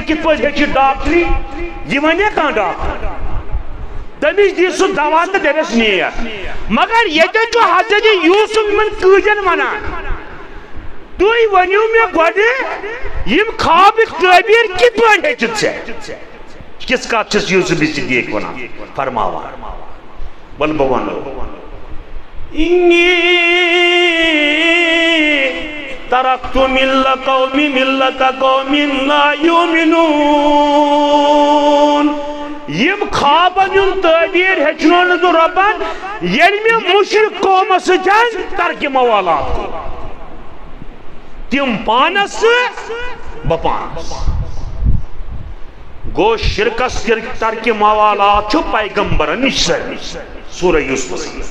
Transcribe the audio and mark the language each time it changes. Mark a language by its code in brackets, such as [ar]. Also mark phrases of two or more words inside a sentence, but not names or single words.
[ks] کِتھ پٲٹھۍ ہیٚچھِتھ ڈاکٹری یہِ ونیٛا کانٛہہ ڈاکٹر تٔمِس دی سُہ دوا تہٕ دٔپٮ۪س نیر مگر ییٚتٮ۪ن چھُ حضرت یوسف یِمن قۭدٮ۪ن ونان تُہۍ ؤنِو مےٚ گۄڈٕ یِم خوابٕکۍ تعبیٖر کِتھ پٲٹھۍ ہیٚچھِتھ ژےٚ کِژھ کتھ چھِس یوسف صدیق ونان فرماوان ول بہٕ ونو انی [ar] ترکت ملت قوم لا یؤمنون [ks] یم خوابن ہُنٛد تعبیٖر ہیٚچھنونس بہٕ رۄبن ییٚلہِ مےٚ مُشرِک قومس سۭتۍ ترکہِ موالات کوٚر تِم پانس بہٕ پانس گوٚو شرکس ترکہِ موالات چھُ پیغمبرن نِش سورہ یوسفس